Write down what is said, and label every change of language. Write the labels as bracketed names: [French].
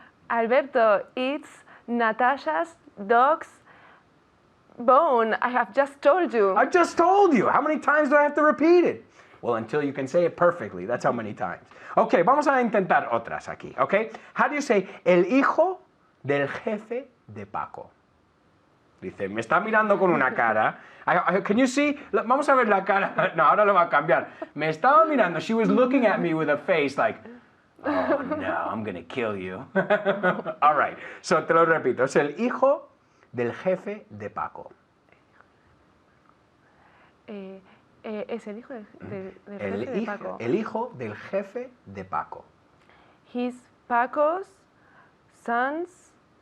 [English] Alberto, it's Natasha's dog's bone. I have just told you. I just told you. How many times do I have to repeat it? Well, until you can say it perfectly. That's how many times. [Spanish] Ok, vamos a intentar otras aquí. Ok, [English] how do you say, [Spanish] el hijo del jefe de Paco? Dice, me está mirando con una cara. [English] Can you see? [Spanish] Vamos a ver la cara. No, ahora lo va a cambiar. Me estaba mirando. [English] She was looking at me with a face like, oh no, I'm going to kill you. All right. So [Spanish] te lo repito. Es el hijo del jefe de Paco. Es el hijo del jefe de Paco. El hijo del jefe de Paco. [English] He's Paco's son's.